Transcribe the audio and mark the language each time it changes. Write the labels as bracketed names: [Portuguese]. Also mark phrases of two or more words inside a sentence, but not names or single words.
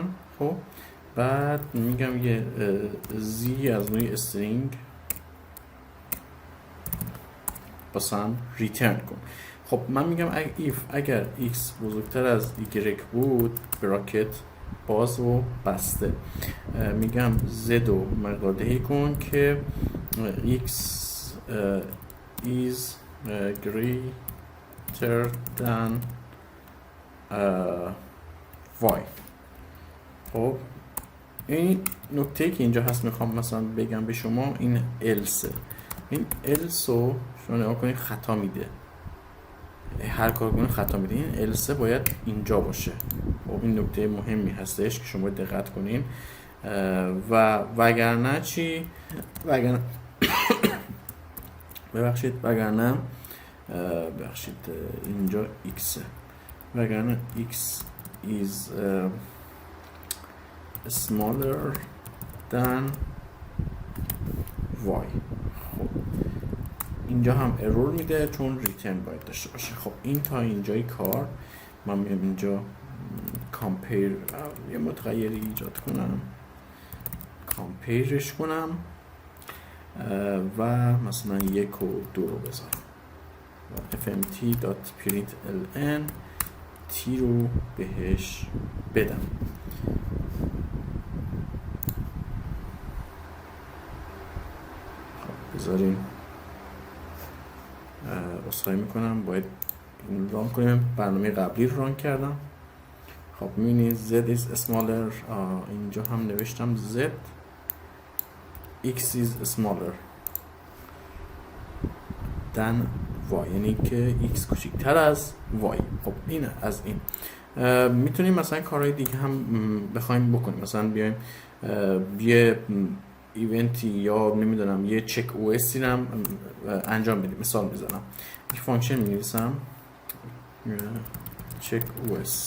[Persian] خب بعد میگم یه z از نوع استرینگ باسم ریترن کن. خب من میگم اگر x بزرگتر از y بود براکت باز و بسته، میگم z رو مقداری کن که [English] x is greater than y. [Persian] خب این نکته که اینجا هست میخوام مثلا بگم به شما، این else، این else رو شما نگاه کنید خطا میده، هر کار کنید خطا میده. این else باید اینجا باشه. خب این نکته مهمی هستش که شما دقت کنین. و وگرنه چی؟ وگرنه وگرنه اینجا x، وگرنه [English] x is smaller than y. [Persian] خب اینجا هم ارور میده چون ریترن باید داشته باشه. خب این تا اینجای کار. من میام اینجا کامپیر یه متغیری ایجاد کنم، کامپیرش کنم و مثلا 1 و 2 رو بذارم و fmt.println t رو بهش بدم. خب بذاریم، عذرخواهی میکنم، باید این ران کنیم. برنامه قبلی رو ران کردم. خب میبینید [English] z is smaller، [Persian] اینجا هم نوشتم [English] z x is smaller than y، [Persian] یعنی که x کوچکتر از y. خب این از این. میتونیم مثلا کارهای دیگه هم بخوایم بکنیم، مثلا بیایم یه ایونتی یا نمیدونم یه چک او اس هم انجام بدیم. مثال میزنم، یک فانکشن مینویسم چک او اس.